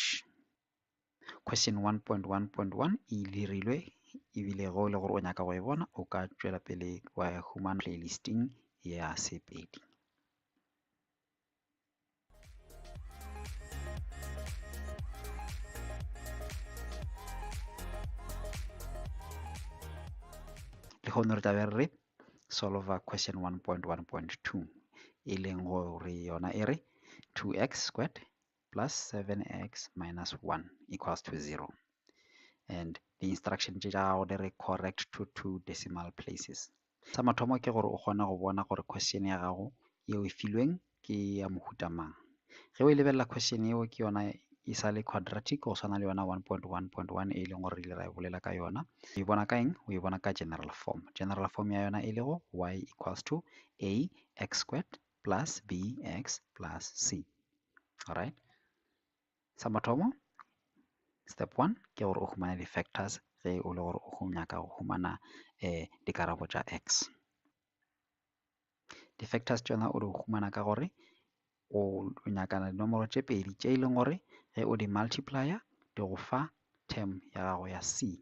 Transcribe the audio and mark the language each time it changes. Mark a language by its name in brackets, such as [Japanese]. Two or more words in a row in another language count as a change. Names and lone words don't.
[Northern Sotho] Question 1.1.1 e dirilwe ebile go le gore o nyaka go e bona o ka tswela pele wa humana playlisting ya Sepedi. Le kgone re tabe re [English] solve question 1.1.2 [Northern Sotho] e leng gore yona e re [English] 2x squared plus 7x minus 1 equals to 0, and the instruction [Northern Sotho] tša gago di re [English] correct to 2 decimal places. [Northern Sotho] Sa mathomo ke gore o kgone go bona gore question ya gago yeo e filweng ke ya mohuta mang. Ge o lebelela question yeo ke yona e sa le quadratic go swana le yona 1.1.1 e leng gore re bolela ka yona. O e bona ka eng? O e bona ka [English] general form. General form [Northern Sotho] ya yona e le go [English] y equals to ax squared plus bx plus c. [Northern Sotho] Alright, sa mathomo step 1 ke gore o humana di-factors ge o le gore o nyaka go humana dikarabo tša x. Di-factors tšona o di humana ka gore o nyakana dinomoro tše pedi tše e leng gore ge o di multiplier di go fa term ya gago ya c.